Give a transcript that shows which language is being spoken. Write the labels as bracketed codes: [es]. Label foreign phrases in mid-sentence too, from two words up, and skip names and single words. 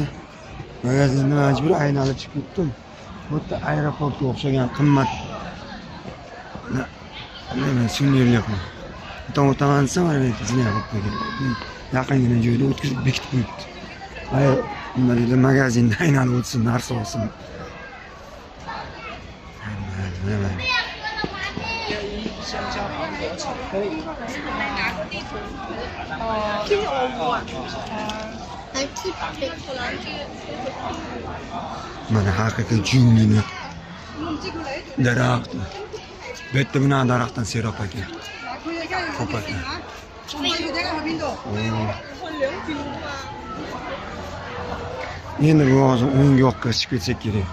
[uz] Magazinni majbur aynalib chiqib ketdim. Bu yerda aeroportga o'xshagan qimmat nima suvenirlar qo'yib. O'taman desam, mana zinay qilib qo'ygan. Yaqingina joyda o'tkazib bekitib qo'yibdi. Nima deydi, magazinda aynalib o'tsin, narsa olsin. [zh] 香蕉芒果巧克力。天鹅啊！ [uz] Mana haqiqiy junglini daraxt. Bu yerda buni daraxtdan serob ekan. Ko'p ekan. Endi bu hozir o'ng yoqqa chiqib ketsak kerak.